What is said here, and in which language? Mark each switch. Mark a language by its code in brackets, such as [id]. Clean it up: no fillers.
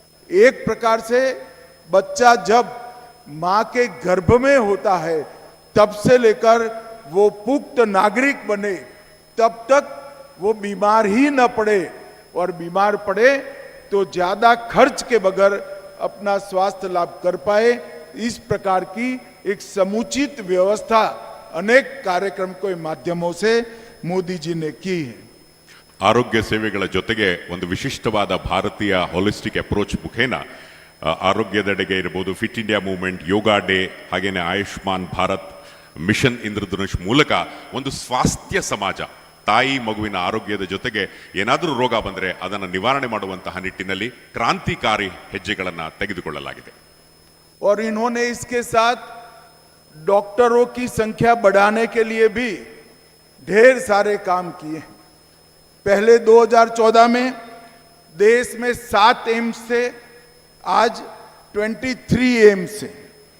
[hi] एक प्रकार से बच्चा जब मां के गर्भ में होता है तब से लेकर वो पुख्त नागरिक बने तब तक वो बीमार ही न पड़े, और बीमार पड़े तो ज्यादा खर्च के बगैर अपना स्वास्थ्य लाभ कर पाए, इस प्रकार की एक समुचित व्यवस्था अनेक कार्यक्रम के माध्यमों से मोदी जी ने की है। [kn] ಆರೋಗ್ಯ ಸೇವೆಗಳ ಜೊತೆಗೆ ಒಂದು ವಿಶಿಷ್ಟವಾದ ಭಾರತೀಯ ಹೋಲಿಸ್ಟಿಕ್ ಅಪ್ರೋಚ್ ಮುಖೇನ ಆರೋಗ್ಯದೆಡೆಗೆ ಇರಬಹುದು, fit India movement, yoga day, ಹಾಗೇನೆ ಆಯುಷ್ಮಾನ್ ಭಾರತ್, ಮಿಷನ್ ಇಂದ್ರಧನುಷ್ ಮೂಲಕ ಒಂದು ಸ್ವಾಸ್ಥ್ಯ ಸಮಾಜ, ತಾಯಿ ಮಗುವಿನ ಆರೋಗ್ಯದ ಜೊತೆಗೆ ಏನಾದರೂ ರೋಗ ಬಂದರೆ ಅದನ್ನು ನಿವಾರಣೆ ಮಾಡುವಂತಹ ನಿಟ್ಟಿನಲ್ಲಿ ಕ್ರಾಂತಿಕಾರಿ ಹೆಜ್ಜೆಗಳನ್ನು ತೆಗೆದುಕೊಳ್ಳಲಾಗಿದೆ। [hi] और इन्होंने इसके साथ डॉक्टरों की संख्या बढ़ाने के लिए भी ढेर सारे काम किए। पहले 2014 में देश में 7 एम्स थे, आज 23 एम्स है।